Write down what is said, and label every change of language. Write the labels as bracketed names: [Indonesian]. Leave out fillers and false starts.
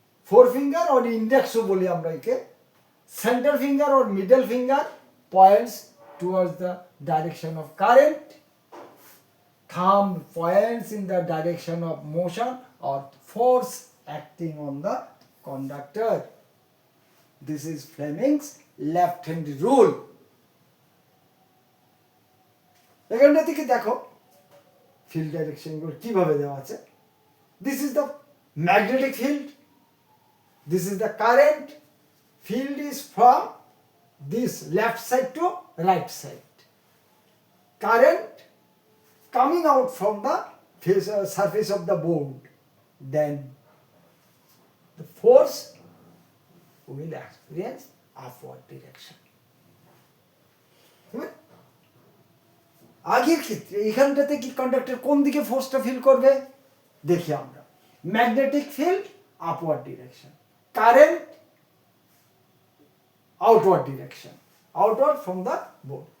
[English] Forefinger or index [Bangla] বলি আমরা একে, [English] center finger or middle finger points towards the direction of current, thumb points in the direction of motion or force acting on the conductor. This is Fleming's left-hand rule. [Bangla] এখানটা থেকে দেখো field direction গুলো কিভাবে দেওয়া আছে। [English] This is the magnetic field. This is the current. Field is from this left side to right side. Current coming out from the surface of the board. Then the force will experience upward direction. [Bangla] আগের ক্ষেত্রে এখানটাতে কি conductor কোন দিকে ফোর্সটা feel করবে দেখি আমরা, magnetic field upward direction, current outward direction, [English] Outward from the board.